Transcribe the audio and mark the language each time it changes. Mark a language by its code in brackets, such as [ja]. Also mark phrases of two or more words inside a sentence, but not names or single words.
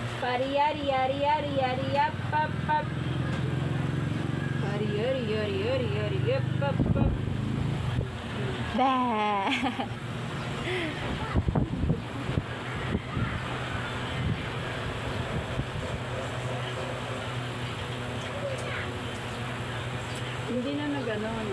[tl] Yari yari yari yari yari yap pap pap. Yari yari yari yari yari yap pap pap. Bah! Hindi na nag-ano, ano?